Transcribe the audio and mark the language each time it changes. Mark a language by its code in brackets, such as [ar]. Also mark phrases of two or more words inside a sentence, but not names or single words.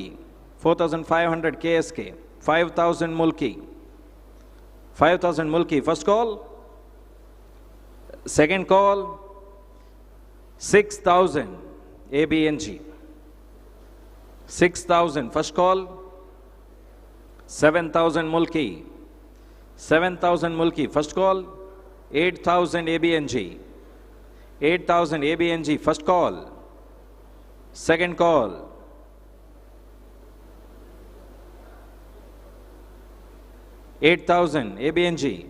[en] 4500 KSK. 5000 Mulki. 5000 Mulki. First call. Second call. 6000 ABNG. 6000. First call. 7000 Mulki. 7000 Mulki. First call. 8000 ABNG. 8000 ABNG. First call. Second call. $8,000 ABNG.